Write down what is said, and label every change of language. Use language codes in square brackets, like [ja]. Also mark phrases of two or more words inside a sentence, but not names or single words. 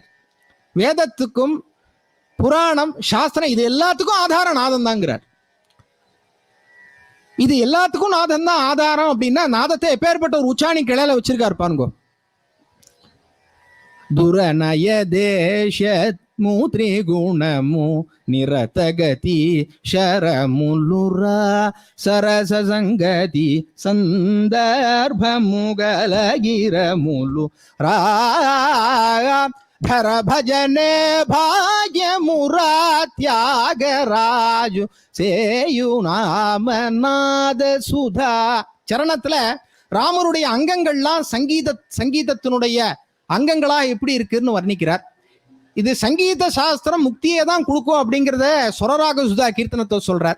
[ta] வேதத்துக்கும் புராணம் சாஸ்திரம் இது எல்லாத்துக்கும் ஆதாரம் நாதம் தாங்கிறார். இது எல்லாத்துக்கும் நாதம் தான் ஆதாரம் அப்படின்னா நாதத்தை எப்பேற்பட்ட ஒரு உச்சாணி கிளையில வச்சிருக்காரு பாருங்க. [te] దురనయ దేశ మూత్రిగుణము నిరతగతి శరములురా సరస సంగతి సందర్భముగలగిరములు ధర భజనే భాగ్యమురా త్యాగరాజు చేయునామనాద సుధా. [ta] சரணத்துல ராமருடைய அங்கங்கள்லாம் சங்கீதத்தினுடைய அங்கங்களா எப்படி இருக்குன்னு வர்ணிக்கிறார். இது சங்கீத சாஸ்திரம் முக்தியை தான் கொடுக்கும் அப்படிங்கிறத சொரராக சுதா கீர்த்தனத்தை சொல்றார்.